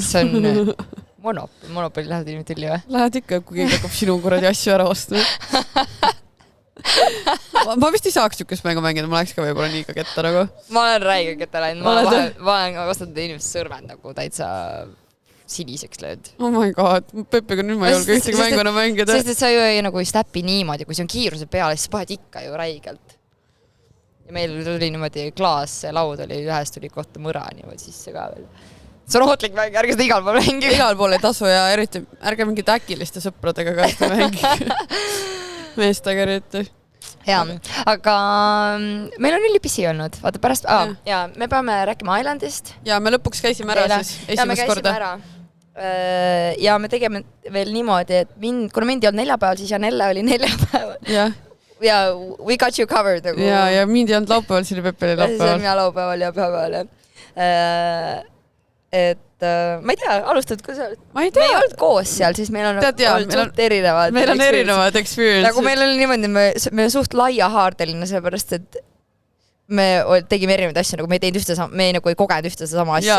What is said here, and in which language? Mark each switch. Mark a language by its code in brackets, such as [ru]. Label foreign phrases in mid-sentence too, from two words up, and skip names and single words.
[et] See on Monopoli lähed inimesed tülli või? Lähed ikka, kui keegi hakkab sinu kuradi asju ära ostma. Ma vist ei saaks niisugust mängu mängida, ma läheks ka võib-olla nii ka ketta nagu. Ma olen räige ketta läinud, ma olen vastanud inimesed sõrmed nagu täitsa siniseks lööd. [en] Oh my god, [et] Peppiga nüüd ma ei julge ühtegi mänguna mängida. Sest et sa ju nagu ei stäpi niimoodi, kui see on kiiruse peale, siis paned ikka ju räigelt. Ja meil tuli niimoodi klaas, see laud oli, ühest tuli kohta mõra niimoodi sisse ka veel. See on ootlik mäng, ärge seda igal pool mängi. Igal pool ei tasu ja eriti ärge mingi äkiliste sõpradega ka seda mängi. Meestega eriti. Ja, aga meil on ülipisi olnud. Vaata pärast, ja me peame rääkima Islandist. Ja me lõpuks käisime ära siis esimest korda. Ja me tegime veel niimoodi, et kuna mind ei olnud neljapäeval, siis Janelle oli neljapäeval. Jah. [en] Ja we got you covered. [et] Ja mind ei olnud laupäeval, siin oli Peppeli laupäeval. See on mina laupäeval ja päeval. Et ma ei tea, alustad, kui sa... Me ei olnud koos seal, siis meil on olnud suht erinevad. Meil on erinevad experiences. Nagu meil oli niimoodi, me on suht laia haardeline, sellepärast, et me tegime erinevaid asju, nagu me ei teinud ühte sama, me nagu ei kogenud ühte sama asja.